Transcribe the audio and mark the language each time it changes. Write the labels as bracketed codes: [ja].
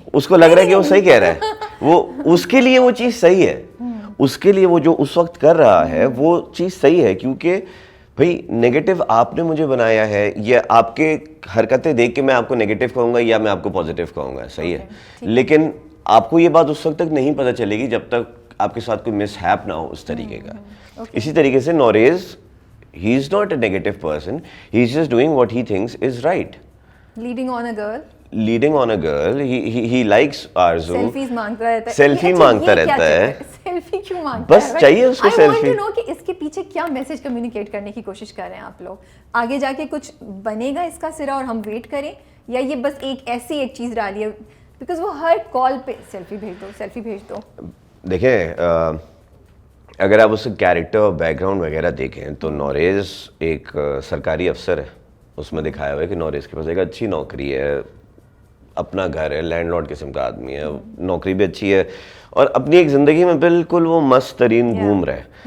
[hi] उसको लग रहा है कि वो सही कह रहा है, वो उसके लिए वो चीज़ सही है, उसके लिए वो जो उस वक्त कर रहा है वो चीज़ सही है, क्योंकि भाई नेगेटिव आपने मुझे बनाया है, ये आपके हरकतें देख के मैं आपको नेगेटिव कहूँगा या मैं आपको पॉजिटिव कहूँगा, सही है। लेकिन आपको ये बात उस वक्त तक नहीं पता चलेगी जब तक आपके साथ कोई मिसहैप ना हो उस तरीके का। इसी तरीके से [en] Nauroz, he is not a negative person, he is just doing what he thinks is right. Leading on a girl, he likes Arzoo, [hi] selfies मांगता रहता है, सेल्फी मांगता रहता है। सेल्फी क्यों मांगता है? बस चाहिए उसको selfie. [en] I want to know [hi] कि इसके पीछे क्या मैसेज कम्युनिकेट करने की कोशिश कर रहे हैं आप लोग? आगे जाके कुछ बनेगा इसका सिरा और हम वेट करें, या ये बस एक चीज डाली है? बिकॉज वो हर कॉल पे सेल्फी भेज दो। देखें, अगर आप उसके कैरेक्टर और बैकग्राउंड वगैरह देखें तो नौरेज़ एक सरकारी अफसर है, उसमें दिखाया हुआ है कि नौरेज़ के पास एक अच्छी नौकरी है, अपना घर है, लैंडलॉर्ड किस्म का आदमी है, नौकरी भी अच्छी है और अपनी एक ज़िंदगी में बिल्कुल वो मस्त तरीन घूम रहा है।